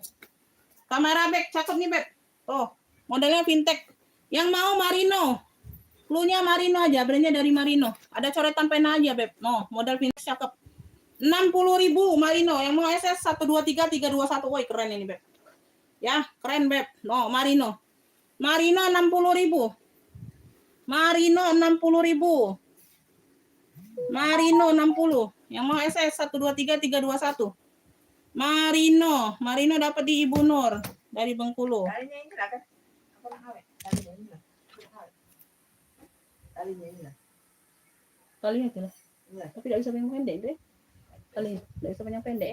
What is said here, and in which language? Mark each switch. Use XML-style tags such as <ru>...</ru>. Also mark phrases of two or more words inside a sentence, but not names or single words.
<id>Kamera, Beb, cakep nih, Beb. Tuh, modelnya fintech. Yang mau Marino. Cluenya Marino aja, brandnya dari Marino. Ada coretan pena aja, Beb. No, model fintech cakep. 60.000 Marino. Yang mau SS 123 321. Woi, keren ini, Beb. Ya, keren, Beb. No, Marino. Marino 60.000. Marino 60.000. Marino 60. Yang mau SS 123 321. Marino dapat di Ibu Nur dari Bengkulu. Talinya ini lah kan? Apa nak awet? Talinya ini lah. Talinya ini lah. Talinya itu lah. Iya. Tapi tidak bisa panjang pendek deh. Tali tidak bisa panjang pendek.</id>